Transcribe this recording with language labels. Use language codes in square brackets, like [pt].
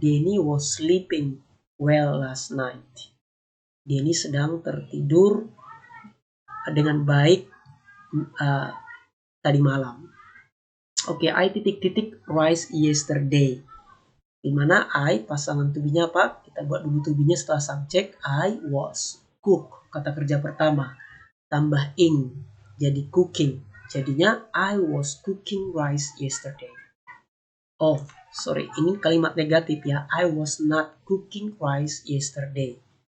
[en] Denny was sleeping well last night. [id] Denny sedang tertidur dengan baik tadi malam. Oke, I titik-titik [en] rise yesterday. [id] Dimana I pasangan to be-nya apa? Kita buat dulu to be-nya setelah subjek. [en] I was cook, [id] kata kerja pertama. Tambah ing, jadi [en] cooking. [id] Jadinya [en] I was cooking rice yesterday. Oh, sorry, [id] ini kalimat negatif ya. [en] I was not cooking rice yesterday.